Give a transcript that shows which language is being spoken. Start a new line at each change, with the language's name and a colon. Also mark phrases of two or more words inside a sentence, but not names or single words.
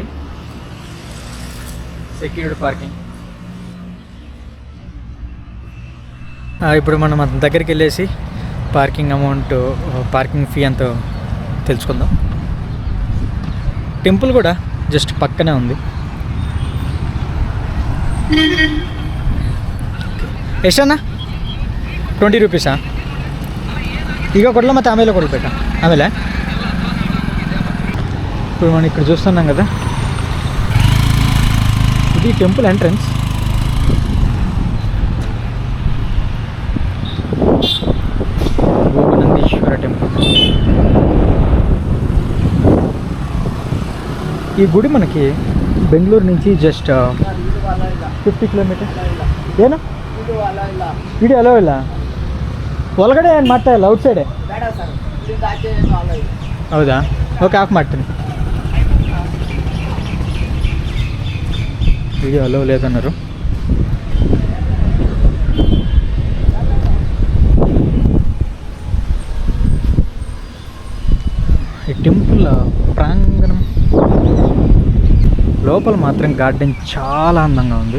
English: Secured parking.
Telugu: ఇప్పుడు మనం అతని దగ్గరికి వెళ్ళేసి
English: parking amount, parking fee
Telugu: ఎంతో తెలుసుకుందాం. టెంపుల్ కూడా జస్ట్ పక్కనే ఉంది.
Kannada: ಎಷ್ಟಣ್ಣ? 20 ರೂಪೀಸಾ? ಈಗ ಕೊಡಲ ಮತ್ತು ಆಮೇಲೆ ಕೊಡಬೇಕಾ?
Telugu: ಆಮೇಲೆ ఇప్పుడు మనం ఇక్కడ చూస్తున్నాం కదా, ఇది
English: temple entrance.
Telugu: భోగనందీశ్వర టెంపుల్. ఈ గుడి మనకి బెంగళూరు నుంచి జస్ట్ 50 ಕಿಲೋಮೀಟರ್.
Kannada: ಏನು
English: video allow
Kannada: ಇಲ್ಲ, ಒಳಗಡೆ ಏನು ಮಾಡ್ತಾ ಇಲ್ಲ, ಔಟ್ ಸೈಡೆ. ಹೌದಾ? ಓಕೆ, ಆಫ್ ಮಾಡ್ತೀನಿ.
English: video allow
Telugu: లేదన్నారు. ఈ టెంపుల్ ప్రాంగణం లోపల మాత్రం గార్డెన్ చాలా అందంగా ఉంది.